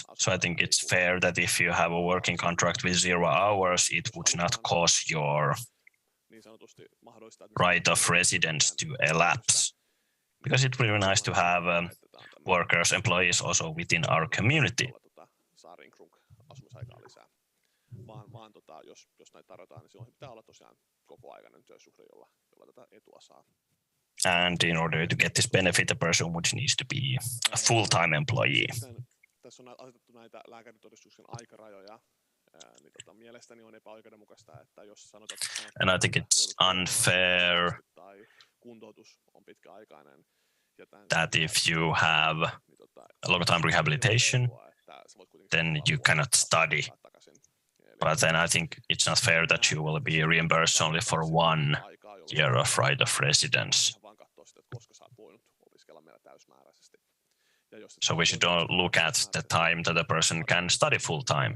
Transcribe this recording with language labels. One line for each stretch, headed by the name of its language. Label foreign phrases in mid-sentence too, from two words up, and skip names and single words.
English: So I think it's fair that if you have a working contract with 0 hours, it would not cause your right of residence to elapse. Because it would be nice to have workers, employees also within our community.
Finnish: vaan jos näitä tarjotaan, niin silloin pitää olla tosiaan kokoaikainen työsuhde, jolla tätä etua saa.
English: And in order to get this benefit, the person would need to be a full-time employee.
Finnish: Tässä on asetettu näitä lääkäritodistuksen aikarajoja. Niin mielestäni on epäoikeudenmukaista, että jos sanotaan,
English: and I think it's unfair
Finnish: kuntoutus on pitkäaikainen,
English: that if you have a long-time rehabilitation, then you cannot study. But then I think it's not fair that you will be reimbursed only for 1 year of right of residence. So we should look at the time that a person can study full-time.